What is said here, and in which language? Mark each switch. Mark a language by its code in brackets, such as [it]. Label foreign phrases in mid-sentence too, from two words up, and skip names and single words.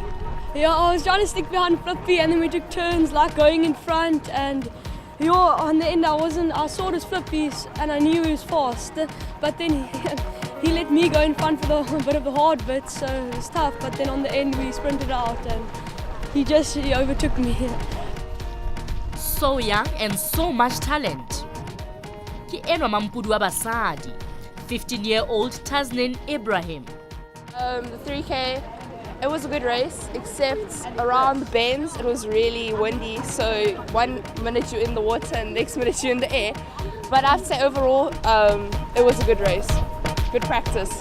[en] Yeah, I was trying to stick behind Flippy, and then we took turns like going in front, and on the end I saw his Flippies and I knew he was fast, but then he let me go in front for a bit of the hard bit, so it was tough, but then on the end we sprinted out and he overtook me. So young and so much talent. [st] Ke enwa mampudu wa basadi, [en] 15-year-old Tasnin Ibrahim. The 3K, it was a good race, except around the bends it was really windy, so 1 minute you're in the water and the next minute you're in the air. But I'd say overall it was a good race, good practice.